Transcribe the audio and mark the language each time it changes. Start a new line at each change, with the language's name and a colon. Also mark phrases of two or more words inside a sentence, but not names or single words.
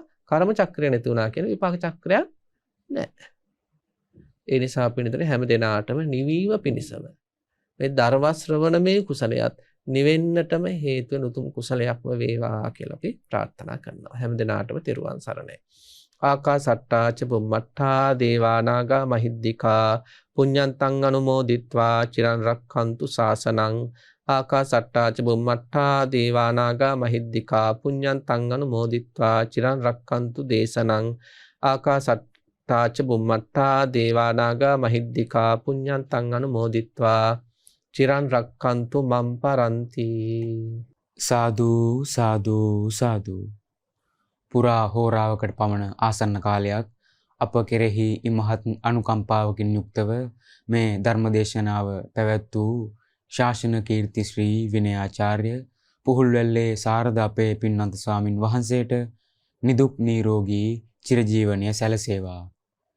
Sinhala: කර්ම චක්‍රය නැති වුණා කියන විපාක චක්‍රයක් නැහැ. ඒ නිසා පිළිතුර හැම දිනාටම නිවීම පිණිසම මේ ධර්ම ශ්‍රවණමේ කුසලයක් නිවෙන්නටම හේතු වෙන උතුම් කුසලයක්ම වේවා කියලා අපි ප්‍රාර්ථනා කරනවා. හැම දිනාටම තෙරුවන් සරණයි.
Pali: ආකාසට්ටා ච බුම්මට්ටා දේවා නාග මහිද්దికා පුඤ්ඤන්තං අනුමෝදිත්වා චිරන් රක්ඛන්තු ශාසනං. ආකාසට්ටා ච බුම්මට්ටා දේවා නාග මහිද්దికා පුඤ්ඤන්තං අනුමෝදිත්වා චිරන් රක්ඛන්තු දේශනං. ආකාසට්ටා ච බුම්මට්ටා දේවා නාග මහිද්దికා පුඤ්ඤන්තං අනුමෝදිත්වා චිරන් රක්ඛන්තු මම් පරන්ති.
Sinhala: සාදු සාදු සාදු. පුරා හෝරාවකට පමණ ආසන්න කාලයක් අප කෙරෙහි ඉමහත් අනුකම්පාවකින් යුක්තව මේ ධර්මදේශනාව පැවැත් වූ ශාසන කීර්ති ශ්‍රී විනයාචාර්ය පුහුල්වැල්ලේ සාරද අපේ පින්වන්ත ස්වාමින් වහන්සේට නිදුක් නිරෝගී චිරජීවනය සැලසේවා.